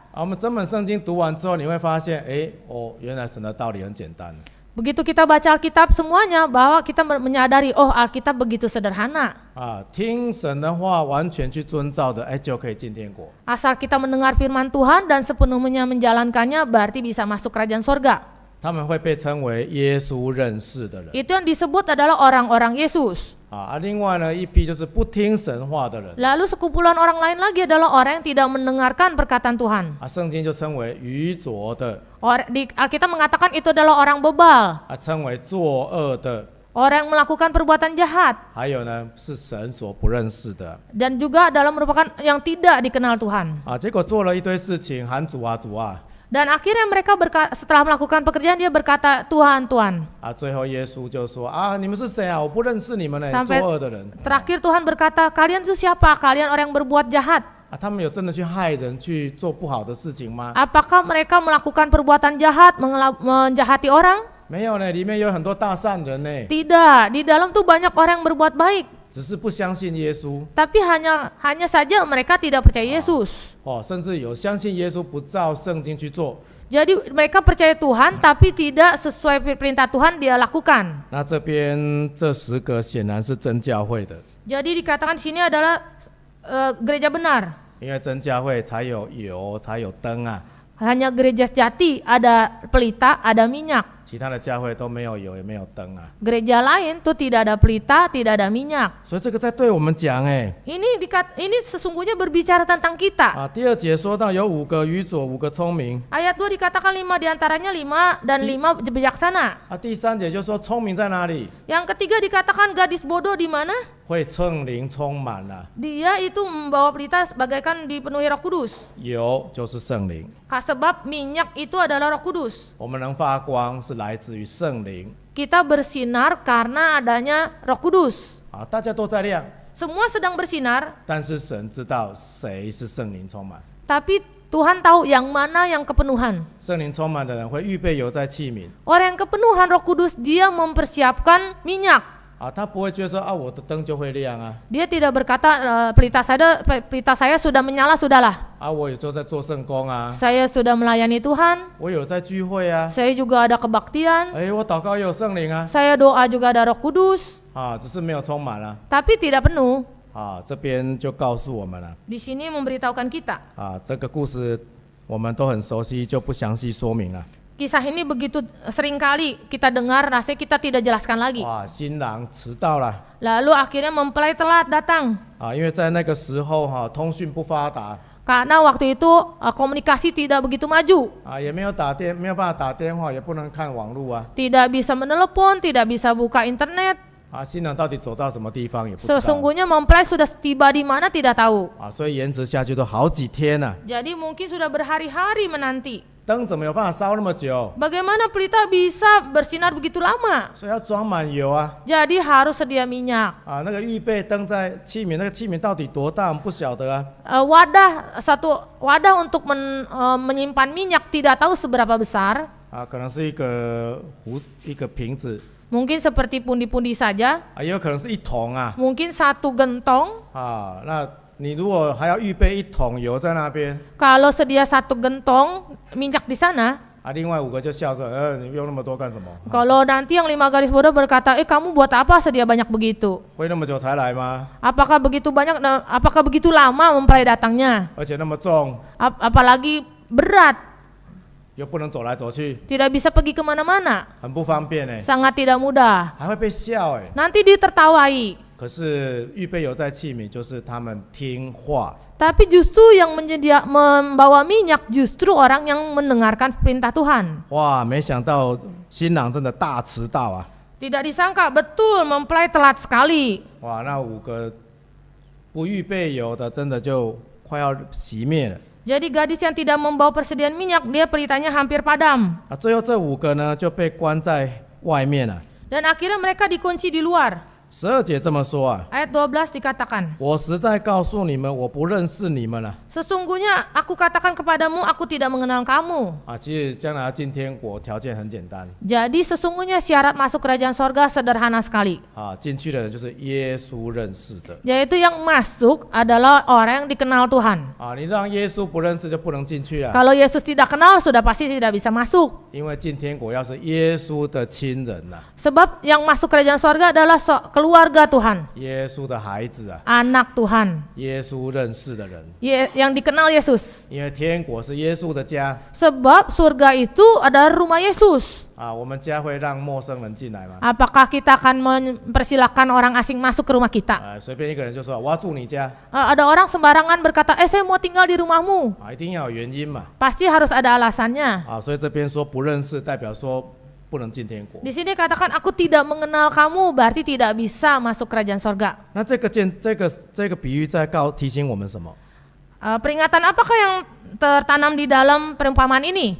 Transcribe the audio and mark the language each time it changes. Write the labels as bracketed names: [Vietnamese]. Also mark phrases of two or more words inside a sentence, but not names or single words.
[Chinese] 啊。我们整本圣经读完之后，你会发现，哎，哦，原来神的道理很简单 [Indonesian] Begitu kita baca Alkitab semuanya bahwa kita menyadari oh Alkitab begitu sederhana. [Chinese] 啊，听神的话，完全去遵照的，哎，就可以进天国。 [Indonesian] Asal kita mendengar firman Tuhan dan sepenuhnya menjalankannya berarti bisa masuk kerajaan sorga. [Chinese] 他们会被称为耶稣认识的人 [Indonesian] Itu yang disebut adalah orang-orang Yesus. [Chinese] 啊。另外呢，一批就是不听神话的人 [Indonesian] Lalu sekumpulan orang lain lagi adalah orang yang tidak mendengarkan perkataan Tuhan. [Chinese] 啊，圣经就称为愚拙的 [Indonesian] Di Alkitab mengatakan itu adalah orang bebal, [Chinese] 啊，称为作恶的， [Indonesian] orang yang melakukan perbuatan jahat, [Chinese] 还有呢是神所不认识的 [Indonesian] dan juga adalah merupakan yang tidak dikenal Tuhan. [Chinese] 啊。结果做了一堆事情，喊主啊主啊 [Indonesian] Dan akhirnya mereka setelah melakukan pekerjaan dia berkata Tuhan Tuhan. [Chinese] 啊，最后耶稣就说啊，你们是谁啊？我不认识你们呢， [Indonesian] Sampai [Chinese] 作恶的人 [Indonesian] terakhir Tuhan berkata kalian itu siapa? Kalian orang yang berbuat jahat. [Chinese] 啊。他们有真的去害人，去做不好的事情吗？ [Indonesian] Apakah mereka melakukan perbuatan jahat, menjahati orang? [Chinese] 没有呢，里面有很多大善人呢， [Indonesian] Tidak, di dalam tuh banyak orang yang berbuat baik. [Chinese] 只是不相信耶稣 [Indonesian] Tapi hanya saja mereka tidak percaya Yesus. [Chinese] 哦，甚至有相信耶稣不照圣经去做。 [Indonesian] Jadi mereka percaya Tuhan tapi tidak sesuai perintah Tuhan dia lakukan. [Chinese] 那这边这10个显然是真教会的， [Indonesian] Jadi dikatakan di sini adalah gereja benar. [Chinese] 因为真教会才有油，才有灯啊。 [Indonesian] Hanya gereja sejati ada pelita, ada minyak. [Chinese] 其他的教会都没有油，也没有灯啊。 [Indonesian] Gereja lain tuh tidak ada pelita, tidak ada minyak. [Chinese] 所以这个在对我们讲，哎， [Indonesian] Ini sesungguhnya berbicara tentang kita. [Chinese] 啊，第2节说到有5个愚拙，5个聪明。 [Indonesian] Ayat 2 dikatakan 5 diantaranya 5 dan 5 bijaksana. [Chinese] 啊，第3节就说聪明在哪里？ [Indonesian] Yang ketiga dikatakan gadis bodoh di mana? [Chinese] 会圣灵充满了、 [Indonesian] Dia itu membawa pelita bagaikan dipenuhi Roh Kudus. [Chinese] 油就是圣灵， [Indonesian] Sebab minyak itu adalah Roh Kudus. [Chinese] 我们能发光是来自于圣灵 [Indonesian] Kita bersinar karena adanya Roh Kudus. [Chinese] 啊，大家都在亮， [Indonesian] Semua sedang bersinar, [Chinese] 但是神知道谁是圣灵充满 [Indonesian] tapi Tuhan tahu yang mana yang kepenuhan. [Chinese] 圣灵充满的人会预备油在器皿 [Indonesian] Orang yang kepenuhan Roh Kudus, dia mempersiapkan minyak. [Chinese] 啊，他不会觉得说啊，我的灯就会亮啊， [Indonesian] Dia tidak berkata pelita saya sudah menyala, sudahlah. [Chinese] 啊，我有就在做圣工啊， [Indonesian] Saya sudah melayani Tuhan, [Chinese] 我有在聚会啊， [Indonesian] saya juga ada kebaktian, [Chinese] 哎，我祷告也有圣灵啊， [Indonesian] saya doa juga ada Roh Kudus, [Chinese] 啊，只是没有充满了 [Indonesian] tapi tidak penuh. [Chinese] 啊，这边就告诉我们了 [Indonesian] Di sini memberitahukan kita. [Chinese] 啊，这个故事我们都很熟悉，就不详细说明了。 [Indonesian] Kisah ini begitu sering kali kita dengar, rasanya kita tidak jelaskan lagi. [Chinese] 哇，新郎迟到了 [Indonesian] Lalu akhirnya mempelai telat datang. [Chinese] 啊，因为在那个时候哈、通讯不发达 [Indonesian] Karena waktu itu komunikasi tidak begitu maju. [Chinese] 啊，也没有办法打电话，也不能看网络啊， [Indonesian] Tidak bisa menelepon, tidak bisa buka internet. [Chinese] 啊，新郎到底走到什么地方也不知道 [Indonesian] Sesungguhnya mempelai sudah tiba di mana tidak tahu. [Chinese] 啊，所以延迟下去都好几天了、 [Indonesian] Jadi mungkin sudah berhari-hari menanti. [Chinese] 灯怎么有办法烧那么久？ [Indonesian] Bagaimana pelita bisa bersinar begitu lama? [Chinese] 所以要装满油啊！ [Indonesian] Jadi harus sedia minyak. [Chinese] 啊，那个预备灯在器皿，那个器皿到底多大？我们不晓得啊。 [Indonesian] Satu wadah untuk menyimpan minyak tidak tahu seberapa besar. [Chinese] 啊，可能是一个瓶子， [Indonesian] Mungkin seperti pundi-pundi saja. [Chinese] 啊，也有可能是一桶啊。 [Indonesian] Mungkin satu gentong. [Chinese] 啊，那你如果还要预备一桶油在那边， [Indonesian] Kalau sedia satu gentong minyak di sana, [Chinese] 啊，另外5个就笑说，你用那么多干什么？ [Indonesian] kalau nanti yang 5 garis bodoh berkata, kamu buat apa sedia banyak begitu? [Chinese] 会那么久才来吗？ [Indonesian] Apakah begitu banyak? Apakah begitu lama mempelai datangnya? [Chinese] 而且那么重， [Indonesian] Apalagi berat, [Chinese] 又不能走来走去， [Indonesian] tidak bisa pergi kemana-mana, [Chinese] 很不方便哎， [Indonesian] sangat tidak mudah. [Chinese] 还会被笑哎。 [Indonesian] Nanti ditertawai. [Chinese] 可是预备油在器皿，就是他们听话。 [Indonesian] Tapi justru yang membawa minyak justru orang yang mendengarkan perintah Tuhan. [Chinese] 哇，没想到新郎真的大迟到啊！ [Indonesian] Tidak disangka, betul mempelai telat sekali. [Chinese] 哇，那5个不预备油的，真的就快要熄灭了。 [Indonesian] Jadi gadis yang tidak membawa persediaan minyak, dia pelitanya hampir padam. [Chinese] 啊，最后这5个呢就被关在外面了。 [Indonesian] Dan akhirnya mereka dikunci di luar. [Chinese] 12 节这么说啊， [Indonesian] Ayat 12 dikatakan, [Chinese] 我实在告诉你们，我不认识你们了。 [Indonesian] Sesungguhnya aku katakan kepadamu, aku tidak mengenal kamu. [Chinese] 啊，其实将来要进天国条件很简单 [Indonesian] Jadi sesungguhnya syarat masuk kerajaan sorga sederhana sekali. [Chinese] 啊，进去的人就是耶稣认识的 [Indonesian] Yaitu yang masuk adalah orang yang dikenal Tuhan. [Chinese] 啊，你让耶稣不认识就不能进去啊， [Indonesian] Kalau Yesus tidak kenal, sudah pasti tidak bisa masuk. [Chinese] 因为进天国要是耶稣的亲人呐、 [Indonesian] Sebab yang masuk kerajaan sorga adalah keluarga Tuhan, [Chinese] 耶稣的孩子啊， [Indonesian] anak Tuhan, [Chinese] 耶稣认识的人， [Indonesian] yang dikenal Yesus. [Chinese] 因为天国是耶稣的家 [Indonesian] Sebab surga itu adalah rumah Yesus. [Chinese] 啊，我们家会让陌生人进来吗？ [Indonesian] Apakah kita akan mempersilahkan orang asing masuk ke rumah kita? [Chinese] 随便一个人就说我要住你家 [Indonesian] Ada orang sembarangan berkata, saya mau tinggal di rumahmu. [Chinese] 啊，一定要有原因嘛 [Indonesian] Pasti harus ada alasannya. [Chinese] 啊，所以这边说不认识，代表说不能进天国。 [Indonesian] Di sini katakan aku tidak mengenal kamu, berarti tidak bisa masuk kerajaan sorga. [Chinese] 那这个比喻在提醒我们什么？ [Indonesian] Peringatan apakah yang tertanam di dalam perumpamaan ini?